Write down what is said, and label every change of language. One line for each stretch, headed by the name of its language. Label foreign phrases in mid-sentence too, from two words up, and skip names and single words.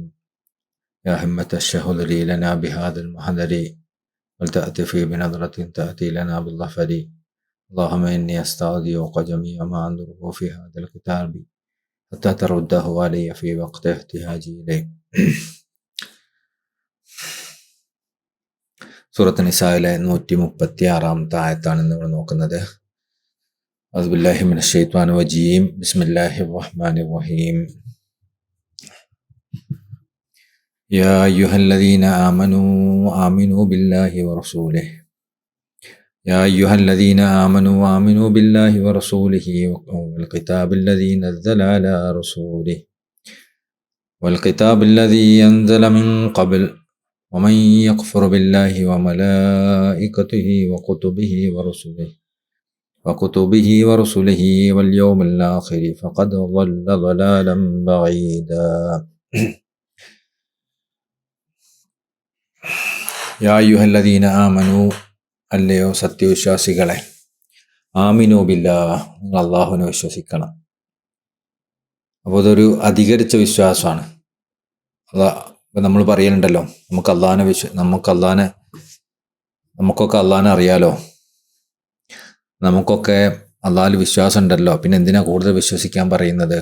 Arabic: يا همة الشهر لنا بهذا المحضر ولتأتي بنظرة تأتي لنا بالظفر. اللهم إني أستودعك جميع ما أنظره في هذا الكتاب حتى ترده علي في وقت احتياجي إليه.
Malayalam: സൂറത്ത് നിസായിലെ 136 ആയത്താണ് നമ്മൾ നോക്കുന്നത്.
Arabic: أعوذ بالله من الشيطان الرجيم. بسم الله الرحمن الرحيم يا أيها الذين آمنوا بالله ورسوله يا أيها الذين آمنوا بالله ورسوله والكتاب الذي أنزل من قبل ومن يكفر بالله وملائكته وكتبه ورسله واليوم الآخر فقد ضل ضلالا بعيدا. يا أيها الذين آمنوا
Malayalam: അല്ലയോ സത്യവിശ്വാസികളെ,
Arabic: آمنوا بالله,
Malayalam: നിങ്ങൾ അള്ളാഹുവിനെ വിശ്വസിക്കണം. അപ്പോൾ അതൊരു അധികരിച്ച വിശ്വാസമാണ്. ഇപ്പം നമ്മൾ പറയലുണ്ടല്ലോ, നമുക്കൊക്കെ അള്ളാഹിനെ അറിയാലോ, നമുക്കൊക്കെ അള്ളാഹിൽ വിശ്വാസം ഉണ്ടല്ലോ, പിന്നെ എന്തിനാ കൂടുതൽ വിശ്വസിക്കാൻ പറയുന്നത്?